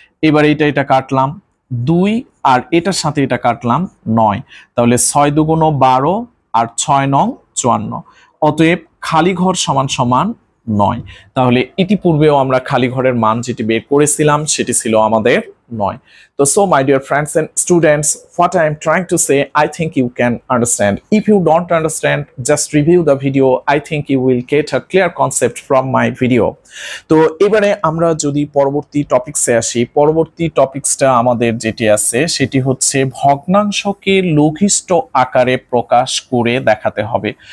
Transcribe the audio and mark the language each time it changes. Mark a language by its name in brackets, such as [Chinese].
[Bangla] এবার এটা কাটলাম 2, আর এটার সাথে এটা কাটলাম 9, তাহলে 6 দুগুণ 12 আর 6 নং 54। অতএব খালি ঘর সমান সমান 9। তাহলে ইতিপূর্বেও আমরা খালি ঘরের মান যেটি বের করেছিলাম সেটি ছিল আমাদের 9। [English] So my dear friends and students, what I am trying to say, I think you can understand. If you don't understand, just review the video. I think you will get a clear concept from my video. [Bangla] তো এবারে আমরা যদি পরবর্তী টপিকসে আসি, পরবর্তী টপিকসটা আমাদের যেটি আছে সেটি হচ্ছে ভগ্নাংশকে লঘিষ্ঠ আকারে প্রকাশ করে দেখাতে হবে।